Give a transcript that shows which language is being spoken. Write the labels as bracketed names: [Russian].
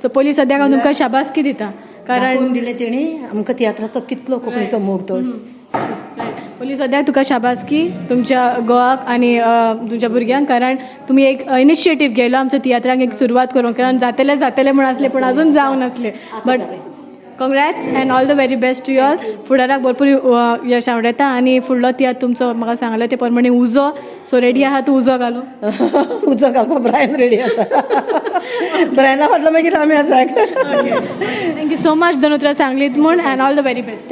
[Goan Konkani] So पयलीं सद्याक हांव तुमकां शाबासकी दिता, कारण दिलें तेणी आमकां तियात्राचो कितलो कोंकणीचो मोग तो. पयलीं सद्याक तुका शाबासकी तुमच्या गोवाक आनी तुमच्या भुरग्यांक, कारण तुमी एक इनिशिएटीव घेयलो आमच्या तियात्राक एक सुरवात करूंक. कारण जातलें म्हण आसलें पूण अजून जावं नासलें. [English] But congrats and all the very best to you all. [Goan Konkani] फुडाराक भरपूर यश आवडटा आनी फुडलो तियात्र तुमचो म्हाका सांगलें ते प्रमाणे उजो. सो रेडी आहा तूं उजो घालूं? उजो घालपाक ब्रायन रेडी आसा. ब्रायना फाटलो मागीर आमी आसा. [English] thank you so much [Goan Konkani] दोन उतरां सांगलीत म्हूण [English] And all the very best.